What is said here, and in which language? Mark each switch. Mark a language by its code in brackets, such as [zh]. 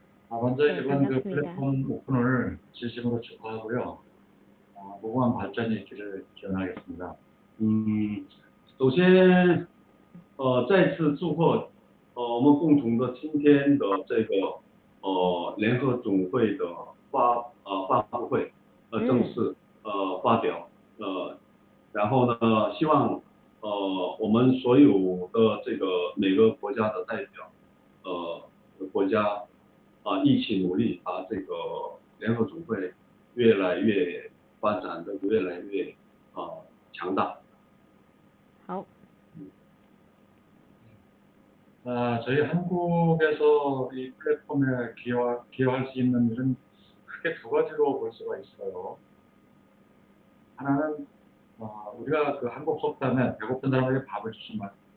[ko] 먼저 이번 그 플랫폼 오픈을 진심으로 축하하고요. 무궁한 발전이 있기를 기원하겠습니다. [zh] 首先，再次祝贺我们共同的今天的这个联合总会的发布会正式发表然后呢，希望我们所有的这个每个国家的代表国家一起努力，把这个联合总会越来越发展的越来越强大。好。 [ko] 저희 한국에서 이 플랫폼에 기여할 수 있는 일은 크게 두 가지로 볼 수가 있어요. 하나는 우리가 그 한국 속담에 배고픈 사람에게 밥을 주지 마.